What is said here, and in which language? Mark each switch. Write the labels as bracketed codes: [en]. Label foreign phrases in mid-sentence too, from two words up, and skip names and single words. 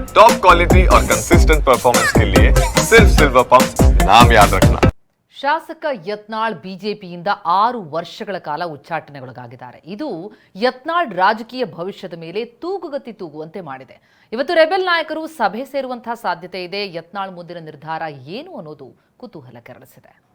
[en] top quality [hi] और [en] consistent performance [hi] के लिए सिर्फ सिल्वर पंप नाम याद रखना। [kn] ಶಾಸಕ ಯತ್ನಾಳ್ ಬಿಜೆಪಿಯಿಂದ 6 ವರ್ಷಗಳ ಕಾಲ ಉಚ್ಚಾಟನೆಗೊಳಗಾಗಿದ್ದಾರೆ. ಇದು ಯತ್ನಾಳ್ ರಾಜಕೀಯ ಭವಿಷ್ಯದ ಮೇಲೆ ತೂಗುಗತಿ ತೂಗುವಂತೆ ಮಾಡಿದೆ. ಇವತ್ತು ರೆಬೆಲ್ ನಾಯಕರು ಸಭೆ ಸೇರುವಂತಹ ಸಾಧ್ಯತೆ ಇದೆ. ಯತ್ನಾಳ್ ಮುಂದಿನ ನಿರ್ಧಾರ ಏನು ಅನ್ನೋದು ಕುತೂಹಲ ಕೆರಳಿಸಿದೆ.